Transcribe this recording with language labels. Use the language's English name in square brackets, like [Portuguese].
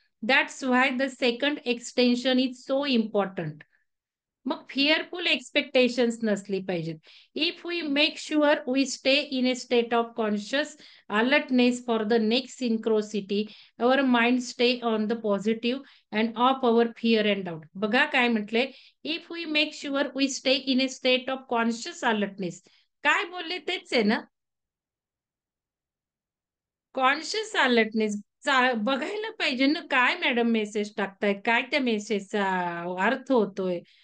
[English] That's why the second extension is so important. [Marathi] मग fearful expectations नसली पाहिजेत. [English] If we make sure we stay in a state of conscious alertness for the next synchronicity, our mind stay on the positive and off our fear and doubt. [Marathi] बघा काय म्हटले, [English] If we make sure we stay in a state of conscious alertness. [Marathi] काय बोलले तेच आहे ना. Conscious alertness बघायला पाहिजे ना, काय मॅडम मेसेज टाकतायत, काय त्या मेसेजचा अर्थ होतोय.